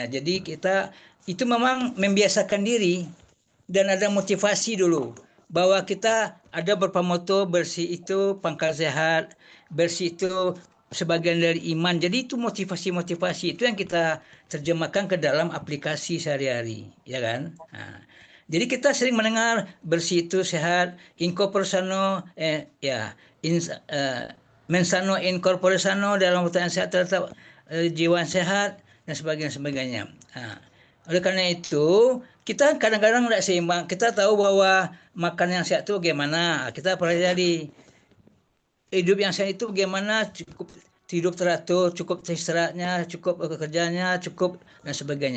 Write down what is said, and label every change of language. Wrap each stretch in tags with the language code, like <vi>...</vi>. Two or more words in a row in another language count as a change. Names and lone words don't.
<id>Jadi kita itu memang membiasakan diri dan ada motivasi dulu bahwa kita ada beberapa moto, bersih itu pangkal sehat, bersih itu sebagian dari iman. Jadi itu motivasi-motivasi itu yang kita terjemahkan ke dalam aplikasi sehari-hari, ya kan? Nah, jadi kita sering mendengar bersih itu sehat,</id> <la>in corpore sano, ya, in, mensano in corpore sano,</la> <id>dalam pertanyaan sehat terhadap jiwa sehat dan sebagainya. Nah, oleh karena itu, kita kadang-kadang tidak seimbang. Kita tahu bahwa makan yang sehat itu bagaimana. Kita pelajari hidup yang sehat itu bagaimana, cukup hidup teratur, cukup istirahatnya, cukup kerjanya, cukup dan sebagainya.</id>